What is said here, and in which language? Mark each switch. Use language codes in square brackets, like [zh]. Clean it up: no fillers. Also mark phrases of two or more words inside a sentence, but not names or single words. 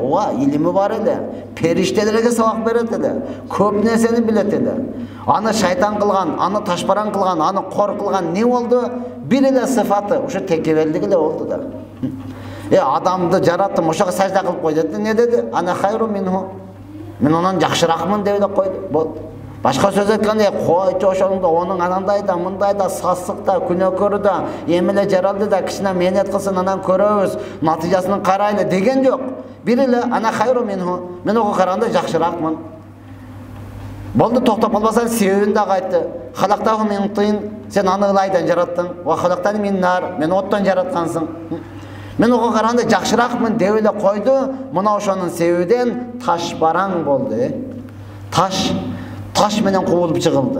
[ky] Ооба, илими бар эле. Периштелерге сабак берет эле. Көп нерсени билет эле. Аны шайтан кылган, аны ташбаран кылган, аны кор кылган не болду? Бир эле сыфаты, ушу текеберлик эле болду да. Адамды жараттым, ошого сажда кылып кой деди. Не деди? [ar] أنا خير منه. [ky] Мен онан жакшыракмын деп эле койду. Болду. Башка сөз айтканда, койчу ошондо онун анандай да, мындай да, сасык да, күнөөкөрү да, эмеле жаралды да, кичине мээнет кылсын, анан көрөбүз, натыйжасын карайлы деген жок. Бир эле [ar] أنا خير منه. [ky] Мен ого караганда жакшыракмын. Болду, токтоп калбасаң себебин дагы айтты. [ar] خلقته من طين, [ky] сен аны ылайдан жараттың. [ar] وخلقتني من نار, [ky] мен оттон жараткансың. Мен ого караганда жакшыракмын деп эле койду. Мына ошонун себебинен таш бараң болду. Таш менен кубулуп чыгылды.